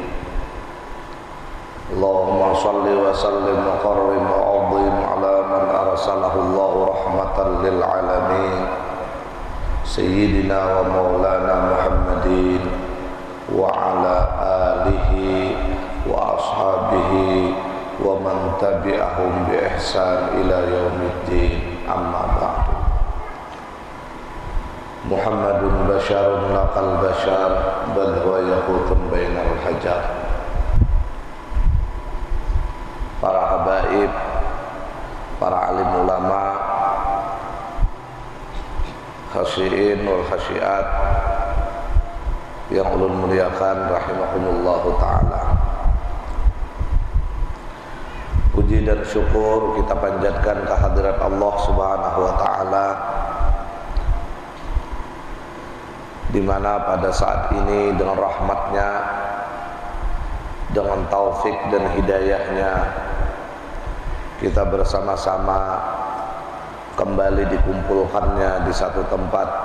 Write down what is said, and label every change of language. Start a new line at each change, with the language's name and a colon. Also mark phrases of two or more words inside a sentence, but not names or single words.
Arabic: اللهم صل وسلم وكرم وعظم على من أرسله الله رحمة للعالمين سيدنا ومولانا محمد وعلى آله وأصحابه ومن تبعهم بإحسان إلى يوم الدين، أما بعد. محمد بشر لا كالبشر بل هو ياقوت بين الحجر.
Indonesian: Para habaib, para alim ulama,
Arabic: خاشيين والخاشيات
Indonesian: yang ulun muliakan
Arabic: رحمهم الله تعالى,
Indonesian: puji dan syukur kita panjatkan kehadirat Allah
Arabic: سبحانه وتعالى,
Indonesian: di mana pada saat ini dengan rahmatnya, dengan taufik dan hidayahnya, kita bersama-sama kembali dikumpulkannya di satu tempat